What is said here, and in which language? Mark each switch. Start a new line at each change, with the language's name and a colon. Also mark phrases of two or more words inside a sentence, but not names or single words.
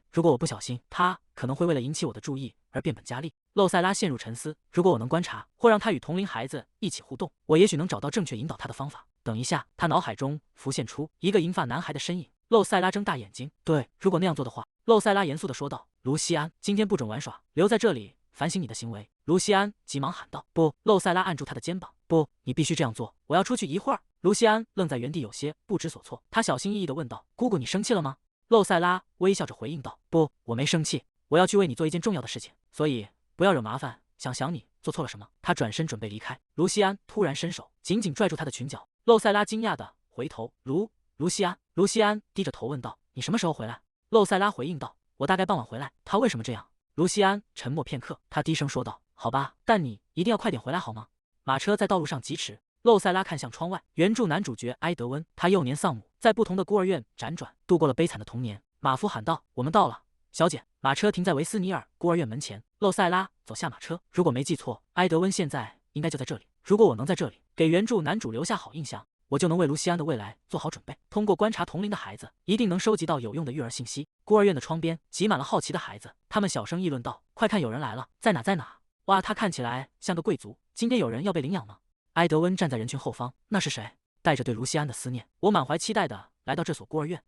Chinese: 如果我不小心，他可能會為了引起我的注意而變本加厲。露塞拉陷入沉思，如果我能觀察或讓他與同齡孩子一起互動，我也許能找到正確引導他的方法。等一下，他腦海中浮現出一個銀髮男孩的身影。露塞拉睜大眼睛：“對，如果那樣做的話。” 露塞拉嚴肅地說道：“盧西安，今天不准玩耍，留在這裡反省你的行為。” 盧西安急忙喊道：“不！” 露塞拉按住他的肩膀：“不，你必須這樣做，我要出去一會兒。” 盧西安愣在原地，有些不知所措。他小心翼翼地問道：“姑姑，你生氣了嗎？” 露塞拉微笑着回應道：“不，我沒生氣，我要去為你做一件重要的事情，所以不要惹麻煩。想你做錯了什麼？” 他轉身準備離開，盧西安突然伸手緊緊拽住他的裙角。露塞拉驚訝地回頭：“盧西安。”盧西安低着頭問道：“你什麼時候回來？” 露塞拉回應道：“我大概傍晚回來。” 他為什麼這樣？盧西安沉默片刻，他低聲說道：“好吧，但你一定要快點回來好嗎？” 馬車在道路上疾馳。露塞拉看向窗外，原著男主角埃德溫，他幼年喪母，在不同的孤兒院輾轉，度過了悲慘的童年。馬夫喊道：“我們到了，小姐。”馬車停在維斯尼爾孤兒院門前。露塞拉走下馬車，如果沒記錯，埃德溫現在應該就在這裡。如果我能在這裡給原著男主留下好印象，我就能為盧西安的未來做好準備。通過觀察同齡的孩子，一定能收集到有用的育兒信息。孤兒院的窗邊擠滿了好奇的孩子，他們小聲議論道：“快看，有人來了！在哪？在哪？哇，他看起來像個貴族。今天有人要被領養嗎？”埃德溫站在人群後方，那是誰？帶着對盧西安的思念，我滿懷期待的來到這所孤兒院。